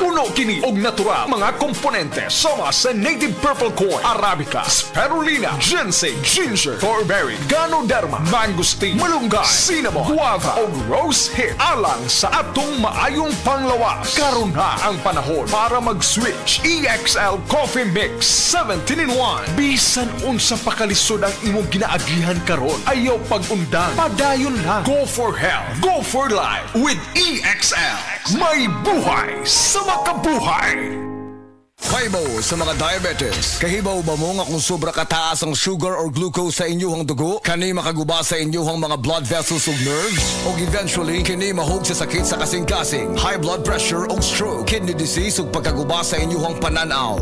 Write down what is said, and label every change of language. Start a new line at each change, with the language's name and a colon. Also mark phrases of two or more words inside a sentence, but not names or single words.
Cebuano: Puno kini og natural mga komponente sama sa
English: native purple corn,
Cebuano: arabica, spirulina, ginseng, ginger, thornberry, ganoderma, mangosteen, malunggay, cinnamon, guava o
English: rose hip
Cebuano: alang sa atong maayong panglawas. Karon na ang panahon para mag-switch. EXL Coffee Mix 17-in-1. Bisan unsa pakalisod ang imong ginaagihan karon, ayaw pag-undang, padayon lang.
English: Go for health, go for life with EXL.
Cebuano: May buhay sa makabuhay. Kahibaw sa mga diabetes. Kahibaw ba mo nga kung sobra kataas ang
English: sugar or glucose
Cebuano: sa inyong dugo? Kani makaguba sa inyong mga
English: blood vessels
Cebuano: ug nerves? O eventually, kini mahog sa sakit sa kasing-kasing,
English: high blood pressure
Cebuano: o stroke,
English: kidney disease
Cebuano: ug pagkaguba sa inyong pananaw.